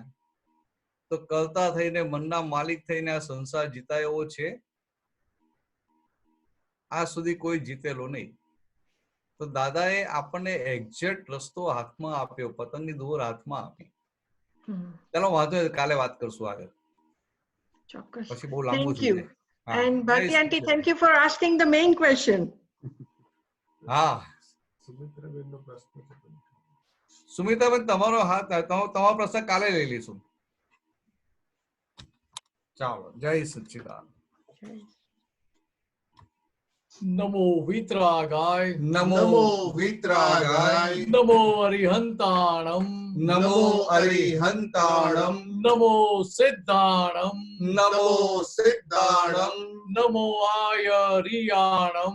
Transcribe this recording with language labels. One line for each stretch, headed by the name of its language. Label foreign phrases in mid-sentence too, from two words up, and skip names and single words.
Gujarati: તો કરતા થઈને મનના માલિક થઈને આ સંસાર જીતા એવો છે? આ સુધી કોઈ જીતેલો નહીં. તો દાદાએ આપણને એક્ઝેક્ટ રસ્તો હાથમાં આપ્યો, પતંગની દોર હાથમાં આપી. ચાલો વાંધો નહીં, કાલે વાત કરશું આગળ. ચોક્કસ. પછી બહુ લાંબુ
English: thank you. And Bhakti aunty, thank you for asking the main question.
Gujarati: હા સુમિતાબેન, તમારો હાથ, તમારો પ્રશ્ન કાલે લઈ લઈશું. ચાલો, જય સચ્ચિદાનંદ.
Sanskrit: नमो वीतरागाय नमो वीतरागाय
Prakrit languages: नमो अरिहंताणम नमो अरिहंताणम नमो सिद्धाणम नमो सिद्धाणम नमो आयरियाणम